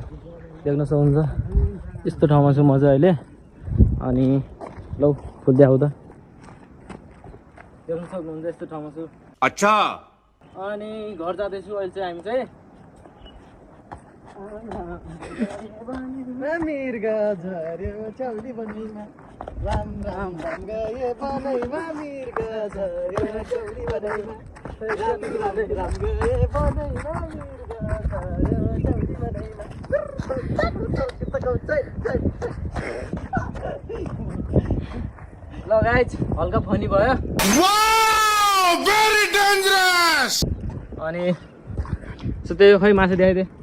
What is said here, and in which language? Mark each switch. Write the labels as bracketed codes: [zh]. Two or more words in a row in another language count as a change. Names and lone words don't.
[ne] देख्न सक्नुहुन्छ यस्तो ठाउँमा छु म चाहिँ अहिले। अनि लौ फुल्दै आऊ त, देख्न सक्नुहुन्छ यस्तो ठाउँमा छु। अच्छा अनि घर जाँदैछु अहिले चाहिँ हामी चाहिँ। मिर्गा झर्यो चौली बनीमा राम राम राम गए बनैमा मिर्गा झर्यो चौली बनीमा राम राम राम गए बनैमा मिर्गा झर्यो चौली बनीमा। ल गाइज, हल्का फनी भयो। [en] very dangerous. [ne] अनि सो त्यही हो, खै माछा देखाइदिए।